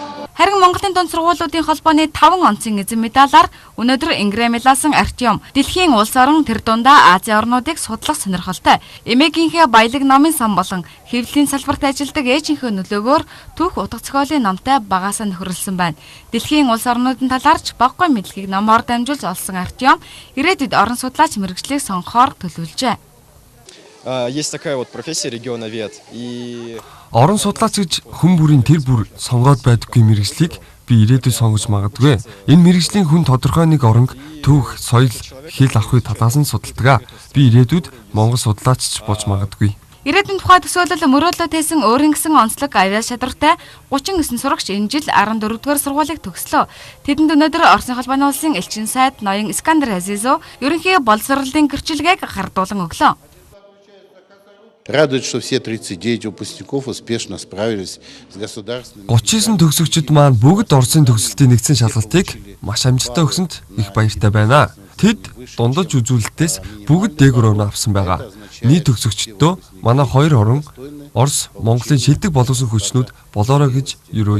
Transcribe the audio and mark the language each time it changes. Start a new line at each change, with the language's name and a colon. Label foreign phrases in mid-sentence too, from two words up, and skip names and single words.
Mongolian: Харин Монголын дунд сургуулиудын холбооны 5 онцгийн эзэн медалаар өнөөдөр Ингрэмиласан Артем дэлхийн улс орон тэр дундаа Азийн орнуудыг судлах сонирхолтой. Эмээгийнхээ баялаг номын сан болон хэвлэлийн салбарт ажилладаг ээжийнхээ нөлөөгөөр түүх утга зохиолын номтой багаасаа нөхөрлсөн байна. Дэлхийн улс орнуудын талаарч баггүй мэдлэгийг номоор дамжуулж олсон Артем ирээдүйд орон судлаач мэргэжлийг сонгохоор төлөвлөжээ.
Russian: Есть такая вот профессия регионовед и
Mongolian: орон судлаач гэж хүн бүрийн тэр бүр сонгоод байдаггүй мэргэжлийг би ирээдүйд сонгож магадгүй. Энэ мэргэжлийн хүн тодорхой нэг оронг түүх, соёл, хэл ахуй талаас нь судалдаг. Би ирээдүйд Монгол судлаачч болж магадгүй. Ирээдүйн тухай төсөөлөл мөрөөдлөө тээсэн өөрийн гэсэн онцлог авиа шадартай 39 сурагч энэ жил 14-р сургуулийг төгслөө. Тэдэнд өнөөдөр Оросын холбооны улсын элчин сайд ноён Искандер Азизов ерөнхий боловсролын гэрчлэгийг гардуулан өглөө.
Russian: Радует, что все 39 выпускников успешно справились с государственным.
Mongolian: 39 төгсөгчид маань бүгд Оросын төгсөлтийн нэгдсэн шалгалтыг маш амжилттай өгсөнд их баяртай байна. Тэд дундаж үзүүлэлтээс бүгд дээгүүр оноо авсан байгаа. Нийт төгсөгчдөө манай 2 орон Орос, Монголын шилдэг боловсон хүчнүүд болоорой гэж юрөөе.